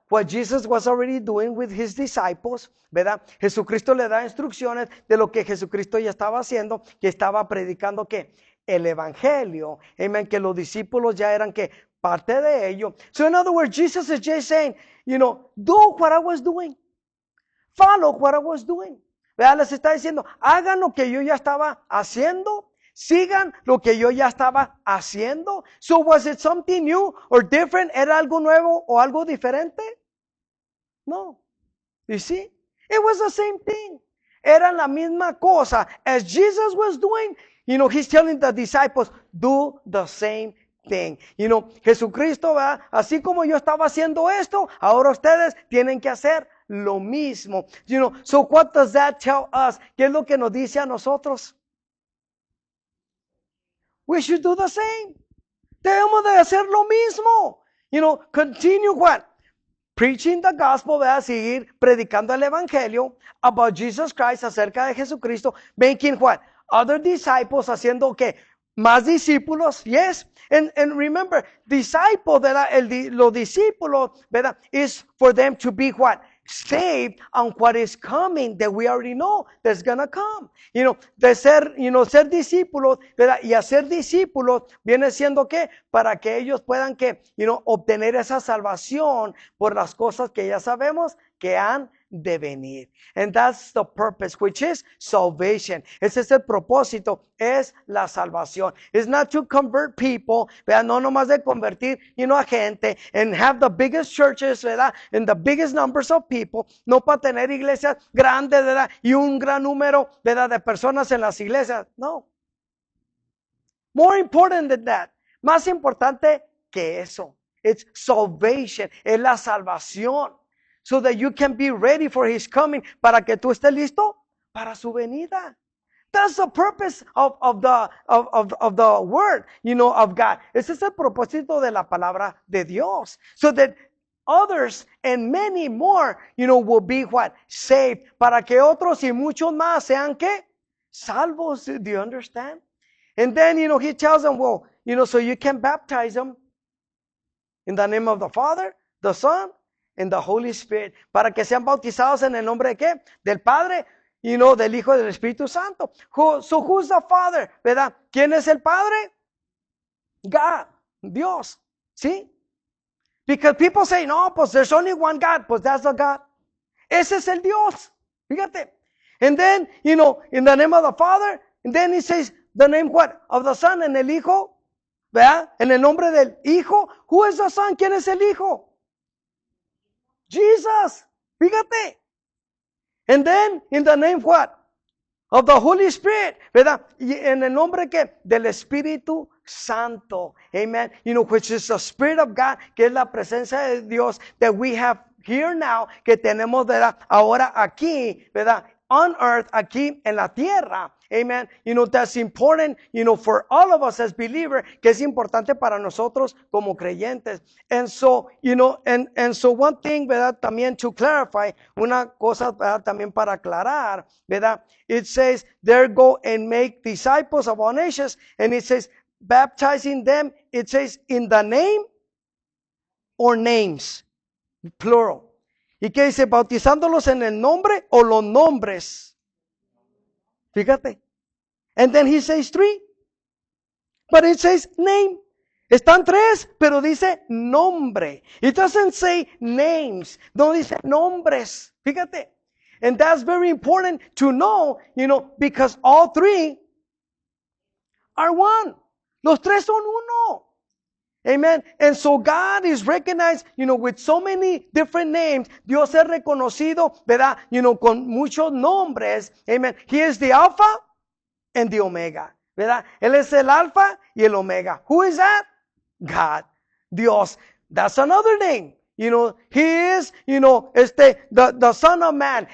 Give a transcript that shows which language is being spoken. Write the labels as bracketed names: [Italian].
[English] what Jesus was already doing with his disciples, ¿verdad? [Spanish] Jesucristo le da instrucciones de lo que Jesucristo ya estaba haciendo, que estaba predicando que el evangelio, amen, que los discípulos ya eran que parte de ello. [English] So in other words, Jesus is just saying, do what I was doing. Follow what I was doing. ¿Verdad? [Spanish] Les está diciendo, hagan lo que yo ya estaba haciendo. Sigan lo que yo ya estaba haciendo. [English] So was it something new or different? [Spanish] ¿Era algo nuevo o algo diferente? [English] No. You see? It was the same thing. [Spanish] Era la misma cosa. [English] As Jesus was doing, he's telling the disciples, do the same thing. [Spanish] Jesucristo, ¿verdad? Así como yo estaba haciendo esto, ahora ustedes tienen que hacer lo mismo. [English] So what does that tell us? [Spanish] ¿Qué es lo que nos dice a nosotros? [English] We should do the same. [Spanish] Debemos de hacer lo mismo. [English] Continue what? Preaching the gospel, [Spanish] ¿verdad? Seguir predicando el evangelio [English] about Jesus Christ, [Spanish] acerca de Jesucristo, [English] making what? Other disciples, [Spanish] haciendo que más discípulos, yes. [English] And remember, disciple, ¿verdad? [Spanish] Los discípulos, ¿verdad? [English] Is for them to be what? Saved on what is coming, that we already know that's gonna come. [Spanish] De ser, ser discípulos, ¿verdad? Y hacer discípulos viene siendo que para que ellos puedan que, obtener esa salvación por las cosas que ya sabemos que han de venir. [English] And that's the purpose, which is salvation. [Spanish] Ese es el propósito, es la salvación. [English] It's not to convert people, ¿verdad? [Spanish] No nomás de convertir, a gente, [English] and have the biggest churches, ¿verdad? And the biggest numbers of people, [Spanish] no para tener iglesias grandes, ¿verdad? Y un gran número, ¿verdad? De personas en las iglesias. No. [English] More important than that. [Spanish] Más importante que eso. [English] It's salvation. [Spanish] Es la salvación. [English] So that you can be ready for his coming. [Spanish] Para que tú estés listo para su venida. [English] That's the purpose of the word, of God. [Spanish] Ese es el propósito de la palabra de Dios. [English] So that others and many more, will be what? Saved. [Spanish] Para que otros y muchos más sean ¿qué? [English] Salvos. Do you understand? And then, he tells them, well, so you can baptize them in the name of the Father, the Son, and the Holy Spirit. [Spanish] Para que sean bautizados en el nombre de ¿qué? Del Padre, del Hijo y del Espíritu Santo. [English] So who's the Father? [Spanish] ¿Verdad? ¿Quién es el Padre? God, Dios. ¿Sí? [English] Because people say, no, pues there's only one God. Pues that's the God. [Spanish] Ese es el Dios. [English] Fíjate. And then, in the name of the Father, and then he says, the name what? Of the Son, [Spanish] en el Hijo. ¿Verdad? En el nombre del Hijo. [English] Who is the Son? [Spanish] ¿Quién es el Hijo? Jesus. Fíjate. [English] And then, in the name what? Of the Holy Spirit. ¿Verdad? [Spanish] Y en el nombre que del Espíritu Santo. Amen. [English] Which is the Spirit of God, [Spanish] que es la presencia de Dios [English] that we have here now, [Spanish] que tenemos, ¿verdad? Ahora aquí, ¿verdad? [English] On earth, [Spanish] aquí en la tierra. Amen. [English] That's important, for all of us as believers, [Spanish] que es importante para nosotros como creyentes. [English] And so, and so one thing, ¿verdad? También to clarify, una cosa, ¿verdad? [Spanish] También para aclarar, ¿verdad? [English] It says, there go and make disciples of all nations. And it says, baptizing them, it says, in the name or names, plural. [Spanish] ¿Y qué dice? Bautizándolos en el nombre o los nombres. [English] Fíjate. And then he says 3. But it says name. [Spanish] Están 3, pero dice nombre. [English] It doesn't say names. [Spanish] No dice nombres. Fíjate. [English] And that's very important to know, because all 3 are one. [Spanish] Los 3 son uno. [English] Amen. And so God is recognized, with so many different names. [Spanish] Dios es reconocido, ¿verdad? Con muchos nombres. Amen. [English] He is the Alpha and the Omega, [Spanish] ¿verdad? Él es el Alfa y el Omega. [English] Who is that? God. [Spanish] Dios. [English] That's another name. He is, the Son of Man.